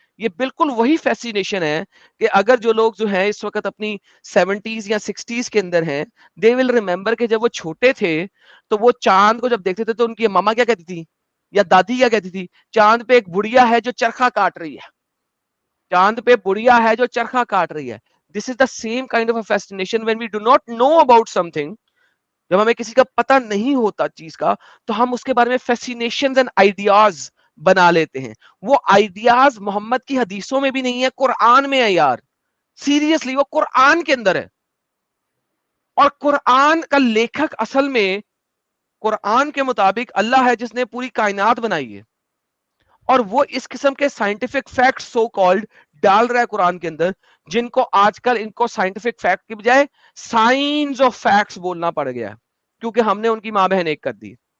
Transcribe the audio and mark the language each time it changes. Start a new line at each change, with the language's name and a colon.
Urdu: یہ بالکل وہی فیسینیشن ہے کہ اگر جو لوگ جو ہیں اس وقت اپنی 70s یا 60s کے اندر ہیں,
English: they will remember
Urdu: کہ جب وہ چھوٹے تھے تو وہ چاند کو جب دیکھتے تھے تو ان کی ماما کیا کہتی تھی یا دادی کیا کہتی تھی, چاند پہ ایک بڑھیا ہے جو چرخا کاٹ رہی ہے, چاند پہ بڑھیا ہے جو چرخا کاٹ رہی ہے.
English: This is the same kind of a fascination when we do not know about something.
Urdu: جب ہمیں کسی کا پتہ نہیں ہوتا چیز کا تو ہم اس کے بارے میں
English: fascinations and ideas
Urdu: بنا لیتے ہیں. وہ آئیڈیاز محمد کی حدیثوں میں بھی نہیں ہے, قرآن میں ہے یار. سیریسلی وہ قرآن کے اندر ہے, اور قرآن کا لیکھک اصل میں قرآن کے مطابق اللہ ہے جس نے پوری کائنات بنائی ہے, اور وہ اس قسم کے سائنٹیفک فیکٹس سو کالڈ ڈال رہا ہے قرآن کے اندر, جن کو آج کل ان کو سائنٹیفک فیکٹ کی بجائے سائنس آف فیکٹس بولنا پڑ گیا ہے, کیونکہ ہم نے ان کی ماں بہن ایک کر دی.